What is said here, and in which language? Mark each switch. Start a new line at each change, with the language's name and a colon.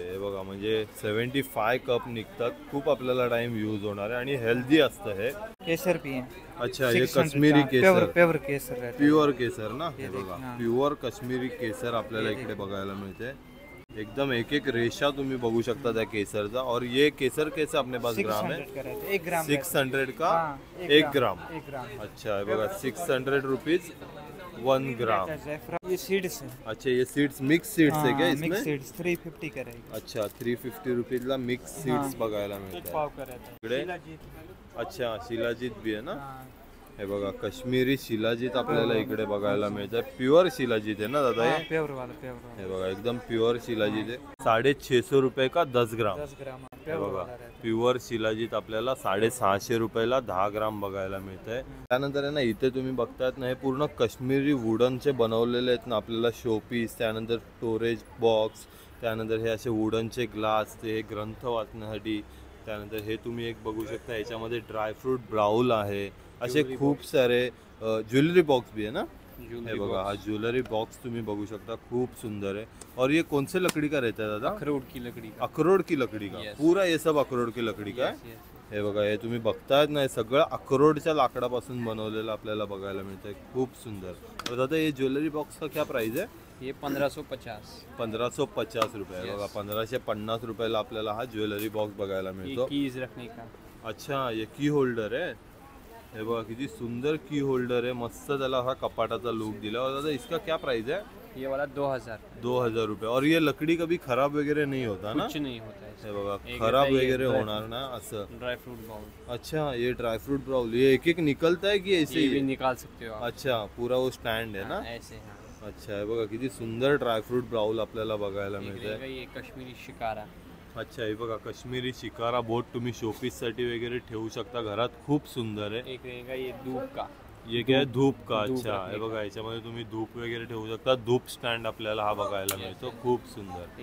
Marathi: हे बघा म्हणजे 75 कप निघतात, खूप आपल्याला टाइम यूज होणार आहे आणि हेल्दी असतं हे।
Hindi: केसर भी है। अच्छा ये 600 कश्मीरी का, केसर, प्योर केसर रहता है।
Marathi: प्युअर केसर ना, हे
Hindi: ये देख,
Marathi: बघा
Hindi: हाँ।
Marathi: प्युअर कश्मीरी केसर आपल्याला इकडे बघायला मिळते। एकदम एक एक रेषा तुम्ही बघू शकता त्या केसरचा।
Hindi: और ये केसर कैसे अपने पास ग्राम है? 600 का रहता है, 1 ग्राम। 600 का हाँ, 1 ग्राम। 1 ग्राम।
Marathi: अच्छा है बघा 600 रुपीज 1 ग्राम।
Hindi: ज़ैफ़रान, ये सीड्स है। अच्छा ये सीड्स मिक्स सीड्स है क्या मिक्स इसमें? सीड्स 350 का रहेगा।
Marathi: अच्छा 350 रुपीजला मिक्स सीड्स बघायला
Hindi: एक
Marathi: मिळतात।
Hindi: पाव का रहता है।
Marathi: इकडे
Hindi: शिलाजीत।
Marathi: अच्छा शिलाजीत भी आहे ना,
Hindi: हाँ,
Marathi: हे बघा कश्मीरी शिलाजीत आपल्याला इकडे बघायला मिळतं। प्युअर शिलाजीत आहे ना दादा
Hindi: हाँ,
Marathi: हे?
Hindi: प्योर वाला।
Marathi: हे बघा एकदम प्युअर शिलाजीत आहे।
Hindi: 650 रुपये का 10 ग्राम। 10 ग्राम
Marathi: हे
Hindi: प्योर
Marathi: बघा
Hindi: वाला रहता है।
Marathi: प्युअर शिलाजीत आपल्याला 650 रुपयाला 10 ग्राम बघायला मिळतंय। त्यानंतर आहे ना इथे तुम्ही बघतायत ना हे पूर्ण काश्मीरी वुडनचे बनवलेले आहेत ना आपल्याला शोपीस, त्यानंतर स्टोरेज बॉक्स, त्यानंतर हे असे वुडनचे ग्लास, ते ग्रंथ वाचण्यासाठी। त्यानंतर हे तुम्ही एक बघू शकता, याच्यामध्ये ड्रायफ्रूट ब्राउल आहे, असे खूप सारे ज्वेलरी बॉक्स
Hindi: भी है ना।
Marathi: हे बघा हा ज्वेलरी बॉक्स तुम्ही बघू शकता, खूप सुंदर है।
Hindi: और ये कौन से लकड़ी का रहता है दादा? अखरोट की लकड़ी का। अखरोट की लकड़ी का, पूरा ये सब अखरोट की लकड़ी का है।
Marathi: हे बघा हे तुम्ही बघतायत ना, हे सगळं अक्रोडच्या लाकडापासून बनवलेलं आपल्याला बघायला मिळतंय, खूप सुंदर।
Hindi: और दादा ये ज्वेलरी बॉक्स का क्या प्राइस है? ये 1550।
Marathi: 1550 रुपये बघा, 1550 रुपयाला आपल्याला हा ज्वेलरी बॉक्स बघायला मिळतो।
Hindi: कीज रखने का। अच्छा ये की होल्डर है,
Marathi: हे बघा किती सुंदर की होल्डर है, मस्त त्याला हा कपाटाचा लुक दिला।
Hindi: और दादा इसका क्या प्राइस है? ये वाला 2000।
Marathi: 2000 रुपये।
Hindi: और ये लकड़ी कभी खराब वगैरह नहीं होता ना? कुछ नहीं होता है।
Marathi: हे बघा खराब वगैरे होणार ना असं।
Hindi: Dry fruit bowl. अच्छा ये ड्राई फ्रूट ब्राउल, ये एक एक निकलता है कि ऐसे ये ही? भी निकाल सकते हो आप। अच्छा पूरा वो स्टैंड है ना? ऐसे हाँ।
Marathi: अच्छा आहे बघा, किती सुंदर ड्रायफ्रूट बाउल आपल्याला बघायला
Hindi: एक
Marathi: मिळते.
Hindi: रहेगा ये कश्मीरी शिकारा.
Marathi: अच्छा हे बघा, काश्मीरी शिकारा बोट तुम्ही शोपीस साठी वगैरे ठेवू शकता घरात, खूप सुंदर आहे.
Hindi: एक रहेगा ये दूध का. ये क्या है, धूप का. धूप अच्छा रखने
Marathi: हे बघा, याच्यामध्ये तुम्ही धूप वगैरे ठेवू शकता. धूप स्टँड आपल्याला हा बघायला मिळतो, खूप सुंदर.